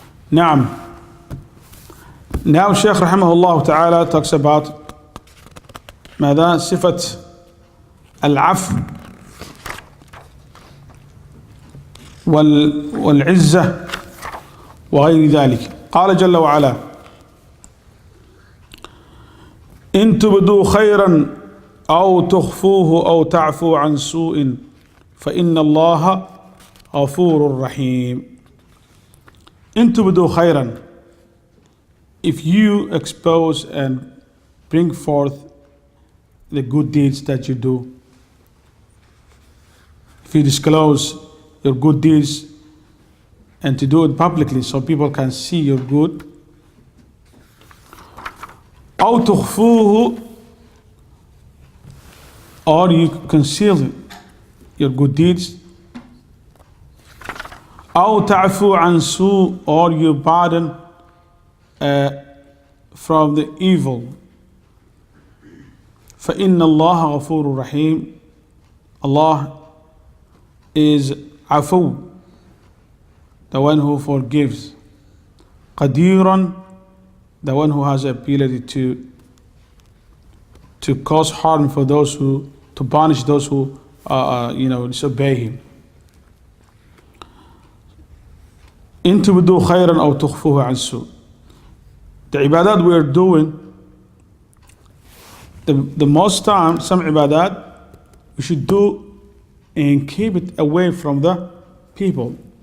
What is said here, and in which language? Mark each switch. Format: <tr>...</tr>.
<en>Now Shaykh rahimahullah ta'ala talks about</en> <ar>ماذا صفة العفو والعزة وغير ذلك. قال جل وعلا إن تبدوا خيرا أو تخفوه أو تعفو عن سوء فإن الله غفور رحيم. إن تبدوا خيرا,</ar> <en>if you expose and bring forth the good deeds that you do, if you disclose your good deeds and to do it publicly so people can see your good,</en> <ar>أو تخفوه,</ar> <en>or you conceal your good deeds,</en> <ar>أو تعفو عن سوء,</ar> <en>or you pardon from the evil.</en> <ar>فإن الله غفور رحيم.</ar> <en>Allah is afu, the one who forgives. Qadiran, the one who has the ability to cause harm for those who, to punish those who disobey him.</en> <ar>إن تبدوا خيرا أو تخفوه عن سوء.</ar> <en>The ibadat we are doing, the most time, some ibadat we should do and keep it away from the people.</en>